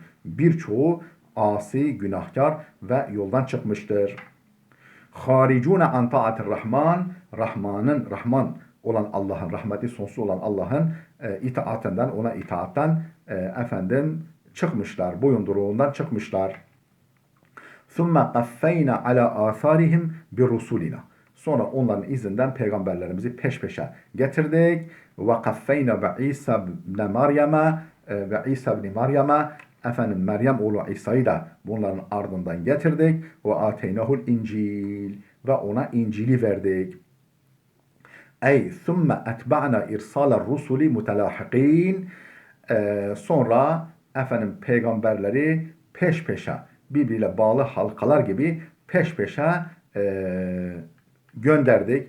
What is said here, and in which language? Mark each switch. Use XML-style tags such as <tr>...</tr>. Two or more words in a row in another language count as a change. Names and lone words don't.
<tr>Birçoğu asi, günahkar ve yoldan çıkmıştır.</tr> <ar>خارجون عن طاعة الرحمن,</ar> <tr>Rahman olan Allah'ın, rahmeti sonsuz olan Allah'ın itaatinden, ona itaattan efendim çıkmışlar, boyunduruğundan çıkmışlar.</tr> <ar>ثُمَّ قَفَّيْنَا عَلَى آثَارِهِمْ بِرُسُولِنَا.</ar> <tr>Sonra onların izinden peygamberlerimizi peş peşe getirdik.</tr> <ar>وَقَفَّيْنَا بَعِيسَى بْنَ مَرْيَمَ</ar> <tr>ve İsa ibn Meryem'e, efendim Meryem oğlu İsa'yı da bunların ardından getirdik.</tr> <ar>وآتيناه الإنجيل,</ar> <tr>ve ona İncil'i verdik.</tr> <ar>أي ثم أتبعنا إرسال الرسل متلاحقين.</ar> <tr>Sonra efendim peygamberleri peş peşe, birbiriyle bağlı halkalar gibi peş peşe gönderdik.</tr>